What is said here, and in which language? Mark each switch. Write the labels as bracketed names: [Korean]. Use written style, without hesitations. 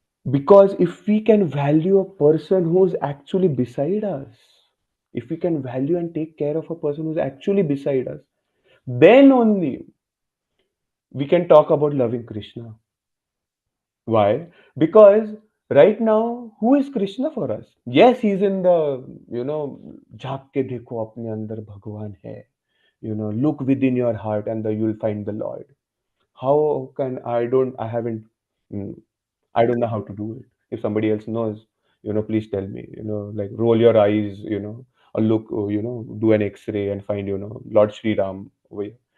[English] Because if we can value a person who's actually beside us, if we can value and take care of a person who's actually beside us, then only we can talk about loving Krishna. Why? Because right now, who is Krishna for us? Yes, he's in the, [Hindi] झाँक के देखो अपने अंदर भगवान है. [English] Look within your heart and you'll find the Lord. How can I haven't, mm, I don't know how to do it. If somebody else knows, please tell me, like roll your eyes, or look, do an X-ray and find, Lord Sri Ram over here.